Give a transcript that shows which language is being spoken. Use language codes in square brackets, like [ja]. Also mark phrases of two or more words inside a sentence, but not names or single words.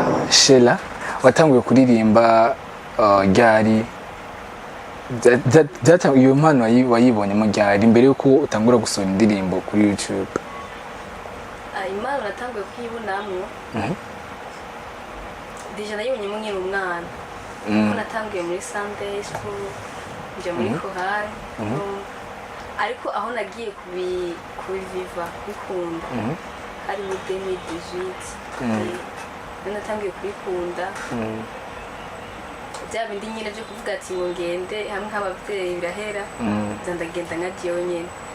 [rn] Sheila watanguye kuririmba ryari iyo mpano wayibonyemo ryari mbere yuko utangura gusohora indirimbo kuri YouTube impano natanguye kuyibonamo deja nayibonyemo nkiri umwana kuko natanguye muri [en] Sunday school [rn] njya muri chorale ariko aho nagiye kubiviva bikunda hari muri 2018 natangiye kubikunda bya bindi nyine byo kuvuga ati ngo ngende hamwe nk'ababyeyi birahera ndagenda nkagiye nyine